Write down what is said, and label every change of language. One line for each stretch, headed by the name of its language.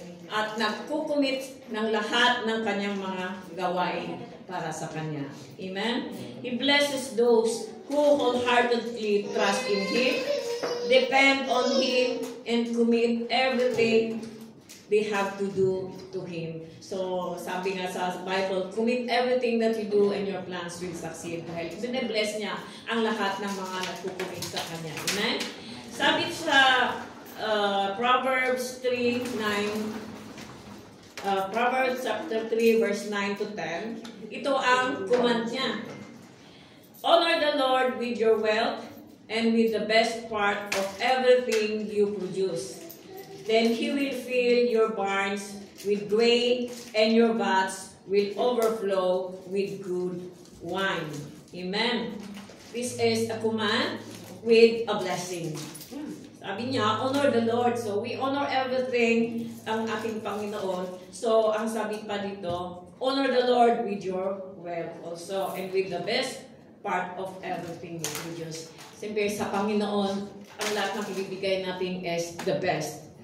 Filipino: At nagkukumit ng lahat ng Kanyang mga gawain para sa Kanya.
English: Amen? He blesses those who wholeheartedly trust in Him. depend on Him and commit everything they have to do to Him. So,
Filipino: sabi nga sa
English: Bible, commit everything that you do and your plans will succeed.
Filipino: Dahil bine-bless niya ang lahat ng mga nagkukumit sa Kanya. Amen? Sabi sa Proverbs 3:9, Proverbs chapter 3, verse 9 to 10, ito ang command niya.
English: Honor the Lord with your wealth and with the best part of everything you produce. Then He will fill your barns with grain, and your vats will overflow with good wine. Amen. This is a command with a blessing.
Filipino: Sabi niya,
English: honor the Lord. So, we honor everything
Filipino: ang ating
English: Panginoon. So,
Filipino: ang sabi pa dito,
English: honor the Lord with your wealth also, and with the best part of everything you produce.
Filipino: Siyempre, sa Panginoon, ang lahat ng ibibigay natin
English: is the best.